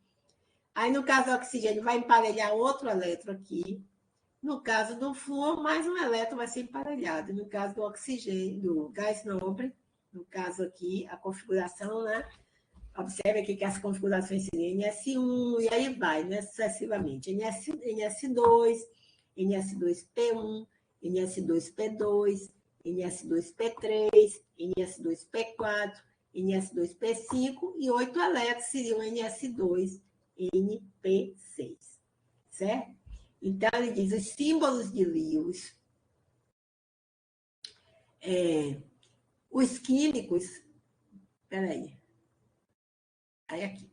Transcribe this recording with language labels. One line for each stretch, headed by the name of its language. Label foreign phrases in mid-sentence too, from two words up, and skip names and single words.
Portuguese: Aí, no caso do oxigênio, vai emparelhar outro elétron aqui. No caso do flúor, mais um elétron vai ser emparelhado. No caso do oxigênio, do gás nobre, no caso aqui, a configuração, né? Observe aqui que as configurações seriam NS1, e aí vai, né? Sucessivamente. NS2, NS2P1, NS2P2, NS2P3, NS2P4, NS2P5 e 8 elétrons seriam NS2, NP6, certo? Então, ele diz os símbolos de Lewis, os químicos, aí aqui.